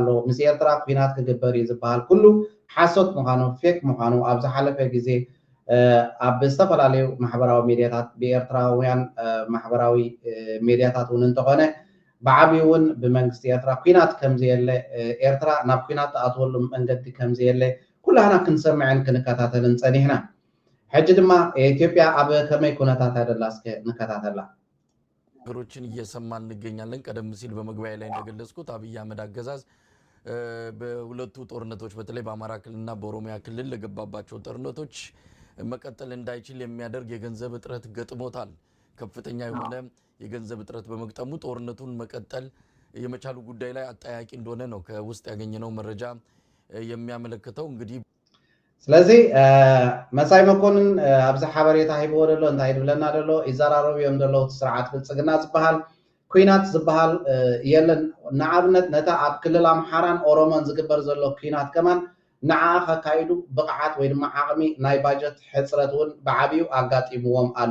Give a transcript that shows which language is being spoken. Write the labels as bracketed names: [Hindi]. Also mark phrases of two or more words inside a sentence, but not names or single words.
[Tigrinya] ምስ ኤርትራ ኩናት ክግበር እዩ ዝበሃል ኩሉ ሓሶት ምዃኑ ፌክ ምዃኑ ኣብ ዝሓለፈ ግዜ ኣብ ዝተፈላለዩ ማሕበራዊ ሚድያታት ብኤርትራውያን ማሕበራዊ ሚድያታት እውን እንተኾነ ብዓብዪ እውን ብመንግስቲ ኤርትራ ኩናት ከምዘየለ ኤርትራ ናብ ኩናት ተኣትወሉ መንገዲ ከምዘየለ ኩላህና ክንሰምዕን ክንከታተልን ፀኒሕና ሕጂ ድማ ኢትዮጵያ ኣብ ከመይ ኩነታት አይደላ እስከ ንከታተላ [Amharic] ነገሮችን እየሰማን እንገኛለን ቀደም ሲል በመግቢያ ላይ እንደገለጽኩት አብይ አህመድ አገዛዝ በሁለቱ ጦርነቶች በተለይ በአማራ ክልልና በኦሮሚያ ክልል ለገባባቸው ጦርነቶች መቀጠል እንዳይችል የሚያደርግ የገንዘብ እጥረት ገጥሞታል ከፍተኛ የሆነ የገንዘብ እጥረት በመግጠሙ ጦርነቱን መቀጠል የመቻሉ ጉዳይ ላይ አጣያቂ እንደሆነ ነው ከውስጥ ያገኘነው መረጃ የሚያመለክተው እንግዲህ [Tigrinya] ስለዚህ መሳይ መኮንን ኣብዚ ሓበሬታ ሂብዎ ደሎ እንታይ ድብለና ደሎ ይዘራረቡ እዮም ደሎ ስርዓት ብልፅግና ዝበሃል ኩናት ዝበሃል የለን ንኣብነት ነታ ኣብ ክልል ኣምሓራን ኦሮሞን ዝግበር ዘሎ ኩናት ከማን ንዓ ከካይዱ ብቕዓት ወይ ድማ ዓቕሚ ናይ ባጀት ሕፅረት እውን ብዓብዩ ኣጋጢምዎም ኣሎ